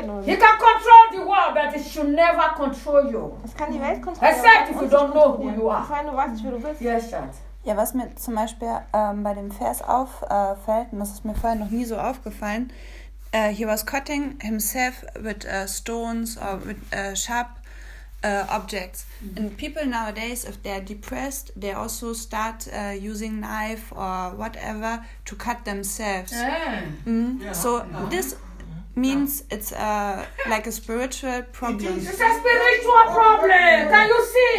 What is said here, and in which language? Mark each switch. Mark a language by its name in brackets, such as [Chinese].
[English] He can control the world, but it should never control you. [German] Es kann die Welt [English] except if you don't know who you are. [German] Wenn du weißt, wer du bist. [English] Yes, Schatz. [German] Ja, was mir zum Beispiel bei dem Vers auffällt, und das ist mir vorher noch nie so aufgefallen, [English] he was cutting himself with stones or with sharp objects. Mm-hmm. And people nowadays, if they're depressed, they also start using knife or whatever to cut themselves. Yeah. Mm-hmm. Yeah. So this means it's like a spiritual problem. It's a spiritual problem. Can you see?